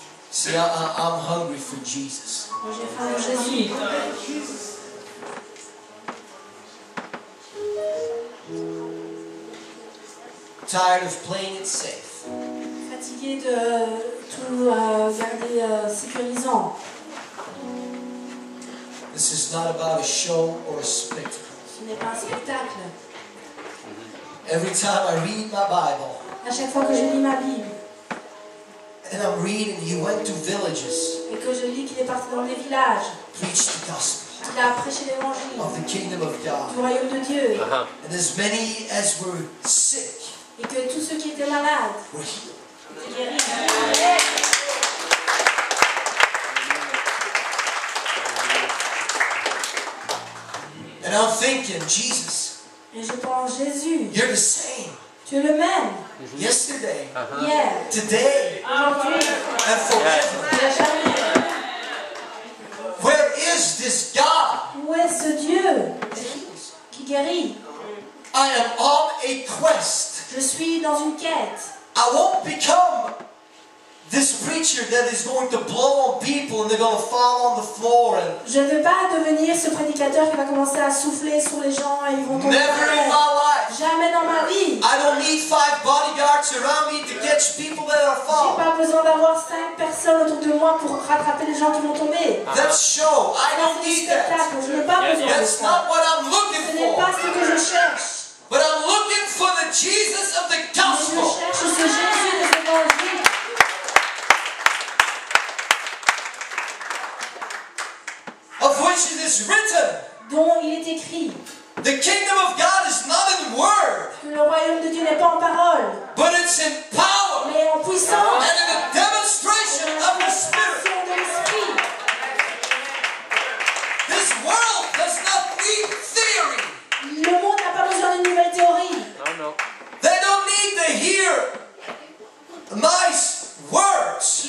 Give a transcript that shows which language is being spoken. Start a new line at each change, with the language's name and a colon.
English: See, I'm hungry for Jesus.
French: Moi, j'ai faim de Jésus.
English: Tired of playing it safe.
French: Fatigué de tout garder sécurisant.
English: This is not about a show or a spectacle.
French: Ce n'est pas un spectacle.
English: Every time I read my Bible,
French: À chaque fois que je lis ma Bible
English: and I'm reading, he went to villages,
French: et que je lis qu'il est parti dans les villages,
English: preached the gospel
French: qu'il a prêché l'évangile
English: of the kingdom of
French: du
English: God.
French: royaume de Dieu
English: And as many as were sick
French: et que tous ceux qui étaient malades
English: were healed.
French: étaient guéris.
English: And I'm thinking, Jesus,
French: Et je pense, Jésus,
English: you're the same
French: tu es le même
English: yesterday,
French: hier,
English: today,
French: aujourd'hui,
English: and forever.
French: et à jamais.
English: Where is this God
French: Où est ce Dieu
English: that heals?
French: qui guérit?
English: I am on a quest.
French: Je suis dans une quête.
English: I won't become this preacher that is going to blow on people and they're going to fall on the floor. And
French: Je ne veux pas devenir ce prédicateur qui va commencer à souffler sur les gens et ils vont tomber par
English: never in
French: terre.
English: my life.
French: Jamais dans ma vie.
English: I don't need 5 bodyguards around me to catch people that are
French: J'ai
English: falling.
French: pas besoin d'avoir 5 personnes autour de moi pour rattraper les gens qui vont tomber.
English: That's show. I don't
French: c'est du
English: need that.
French: spectacle. Je n'ai pas besoin de
English: That's
French: ça.
English: not what I'm
French: Ce
English: looking
French: n'est pas
English: for.
French: ce que je cherche.
English: But I'm looking for the Jesus of the
French: Mais je
English: gospel.
French: cherche ce Jésus des évangiles.
English: Of which it is written,
French: Dont il est écrit
English: the kingdom of God is not in word,
French: que le royaume de Dieu n'est pas en parole,
English: but it's in power
French: mais en puissance.
English: and in the demonstration of the Spirit.
French: Démonstration de l'esprit.
English: This world does not need theory.
French: Le monde n'a pas besoin d'une nouvelle théorie.
English: They don't need to hear nice words.